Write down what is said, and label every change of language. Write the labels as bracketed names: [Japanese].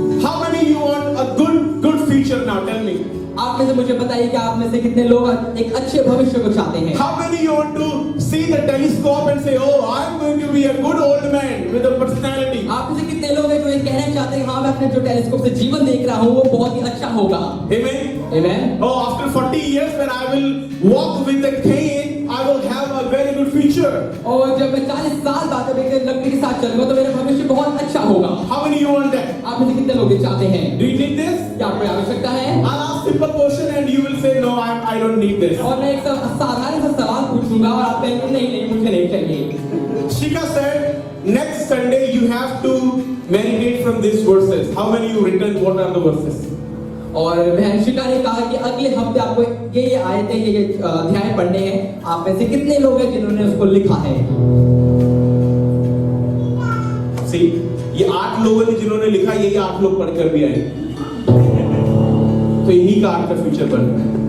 [English] How many you want a good future now? Tell me. [Hindi] आप में से मुझे बताइए कि आप में से कितने लोग एक अच्छे भविष्य को चाहते हैं? [English] How many you want to see the telescope and say, "Oh, I'm going to be a good old man with a personality." [Hindi] आप में से कितने लोग हैं जो ये कहना चाहते हैं हाँ मैं अपने जो टेलीस्कोप से जीवन देख रहा हूँ वो बहुत ही अच्छा होगा? [English] Amen. [Hindi] Amen. [English] Oh, after 40 years when I will walk with a cane, I will have a very good future. [Hindi] और जब मैं 40 साल बाद जब एक लकड़ी के साथ चलूंगा तो मेरा भविष्य बहुत अच्छा होगा। [English] How many you want that? [Hindi] आप में से कितने लोग ये चाहते हैं? [English] Do you need this? [Hindi] क्या आपको आवश्यकता है? [English] I'll ask simple question and you will say, "No, I don't need this." [Hindi] और मैं एक साधारण सा सवाल पूछूंगा और आप कहेंगे नहीं मुझे नहीं चाहिए। [English] Shika said, next Sunday you have to meditate from these verses. How many you written? What are the verses? [Hindi] और बहन शिका ने कहा कि अगले हफ्ते आपको ये आयतें ये अध्याय पढ़ने हैं। आप में से कितने लोग हैं जिन्होंने उसको लिखा है? See, ये 8 लोगों ने जिन्होंने लिखा, यही 8 लोग पढ़कर भी आए, तो यही का आपका फ्यूचर बन रहा है।